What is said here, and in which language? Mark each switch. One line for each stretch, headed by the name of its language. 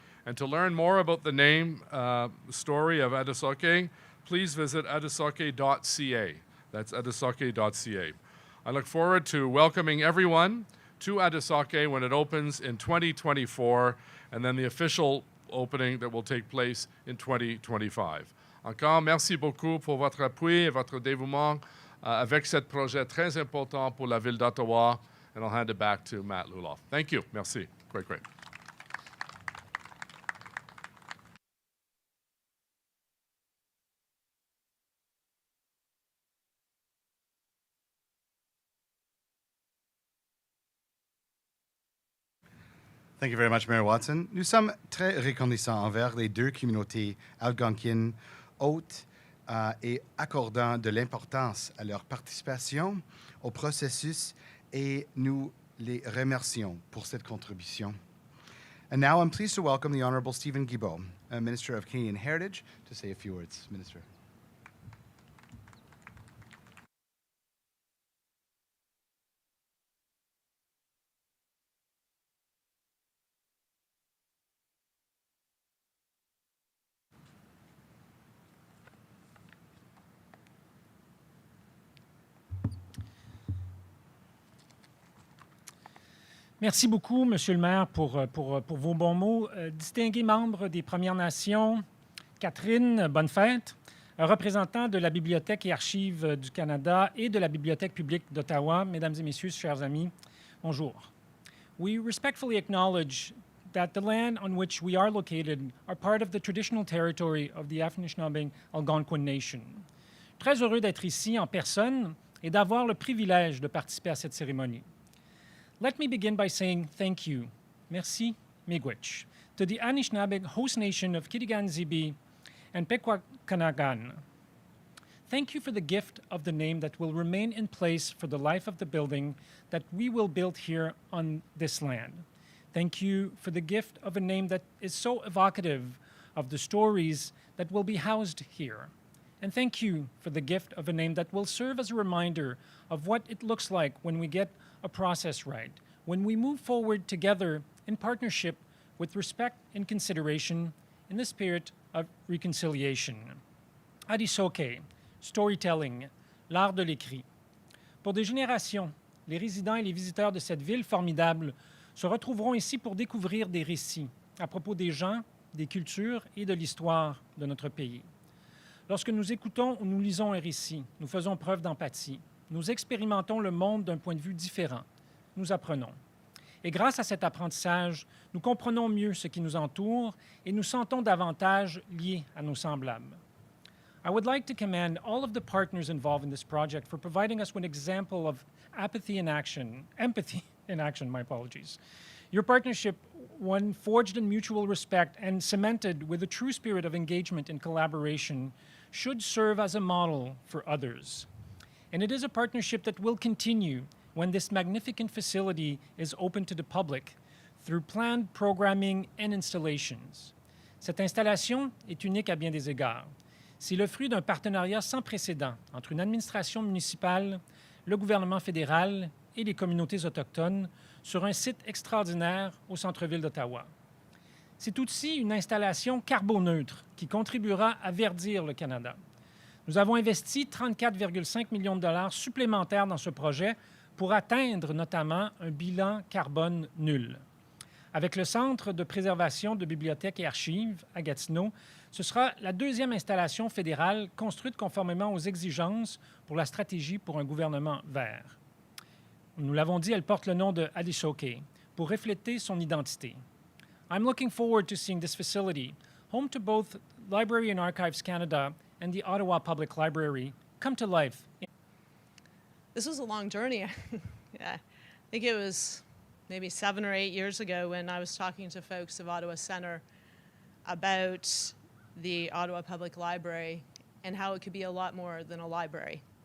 English: And to learn more about the name, story of Ādisōke, please visit ādisōke.ca. That's ādisōke.ca. I look forward to welcoming everyone to Ādisōke when it opens in 2024, and then the official opening that will take place in 2025.
French: Encore, merci beaucoup pour votre appui et votre dévouement avec ce projet très important pour la ville d'Ottawa,
English: and I'll hand it back to Matt Luloff. Thank you. Merci. Great. Thank you very much, Mayor Watson.
French: Nous sommes très reconnaissants envers les deux communautés algonquines hôtes et accordant de l'importance à leur participation au processus, et nous les remercions pour cette contribution.
English: And now I'm pleased to welcome the Honourable Steven Guilbeault, Minister of Canadian Heritage, to say a few words. Minister.
French: Merci beaucoup, Monsieur le maire, pour vos bons mots. Distingués membres des Premières Nations, Catherine, bonne fête. Représentants de la Bibliothèque et Archives du Canada et de la Bibliothèque publique d'Ottawa, mesdames et messieurs, chers amis, bonjour.
English: We respectfully acknowledge that the land on which we are located are part of the traditional territory of the Anishinābe Algonquin Nation.
French: Très heureux d'être ici en personne et d'avoir le privilège de participer à cette cérémonie.
English: Let me begin by saying thank you, merci, miigwech, to the Anishinābeg host nation of Kitigan Zibi and Pikwakanagan. Thank you for the gift of the name that will remain in place for the life of the building that we will build here on this land. Thank you for the gift of a name that is so evocative of the stories that will be housed here. And thank you for the gift of a name that will serve as a reminder of what it looks like when we get a process right, when we move forward together in partnership with respect and consideration in the spirit of reconciliation.
French: Ādisōke, storytelling, l'art de l'écrit. Pour des générations, les résidents et les visiteurs de cette ville formidable se retrouveront ici pour découvrir des récits à propos des gens, des cultures et de l'histoire de notre pays. Lorsque nous écoutons ou nous lisons un récit, nous faisons preuve d'empathie. Nous expérimentons le monde d'un point de vue différent. Nous apprenons. Et grâce à cet apprentissage, nous comprenons mieux ce qui nous entoure et nous sentons davantage liés à nos semblables.
English: I would like to commend all of the partners involved in this project for providing us with an example of empathy in action, my apologies. Your partnership, one forged in mutual respect and cemented with a true spirit of engagement and collaboration, should serve as a model for others. And it is a partnership that will continue when this magnificent facility is open to the public through planned programming and installations.
French: Cette installation est unique à bien des égards. C'est le fruit d'un partenariat sans précédent entre une administration municipale, le gouvernement fédéral et les communautés autochtones sur un site extraordinaire au centre-ville d'Ottawa. C'est aussi une installation carboneutre qui contribuera à verdir le Canada. Nous avons investi 34,5 millions de dollars supplémentaires dans ce projet pour atteindre notamment un bilan carbone nul. Avec le Centre de préservation de bibliothèques et archives à Gatineau, ce sera la deuxième installation fédérale construite conformément aux exigences pour la stratégie pour un gouvernement vert. Nous l'avons dit, elle porte le nom de Ādisōke pour refléter son identité.
English: I'm looking forward to seeing this facility, home to both Library and Archives Canada and the Ottawa Public Library, come to life. This was a long journey. Yeah, I think it was maybe 7 or 8 years ago when I was talking to folks of Ottawa Centre about the Ottawa Public Library and how it could be a lot more than a library.